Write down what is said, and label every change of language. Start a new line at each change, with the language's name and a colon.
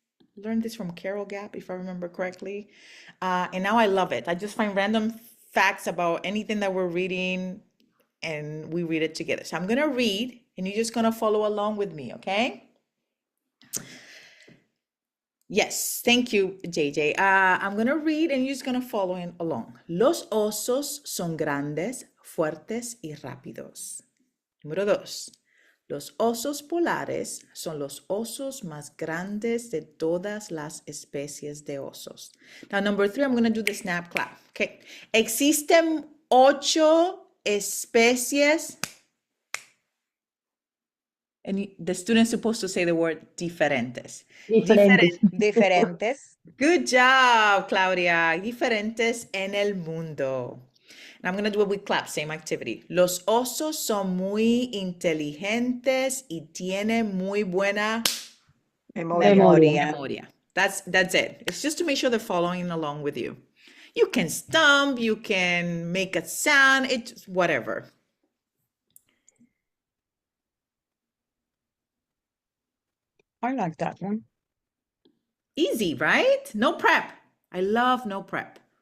English: I learned this from Carol Gap, if I remember correctly. And now I love it. I just find random facts about anything that we're reading and we read it together. So I'm gonna read and you're just gonna follow along with me, okay? Yes, thank you, JJ. I'm gonna read and you're just gonna follow along.
Spanish: Los osos son grandes, fuertes y rápidos. Número 2. Los osos polares son los osos más grandes de todas las especies de osos.
English: Now, number 3, I'm going to do the snap clap. Okay.
Spanish: Existen 8 especies.
English: And the student's supposed to say the word diferentes.
Spanish: Diferentes.
English: Good job, Claudia.
Spanish: Diferentes en el mundo.
English: And I'm going to do it with clap, same activity.
Spanish: Los osos son muy inteligentes y tienen muy buena memoria.
English: That's it. It's just to make sure they're following along with you. You can stump, you can make a sound, it's whatever. I like that one. Easy, right? No prep. I love no prep.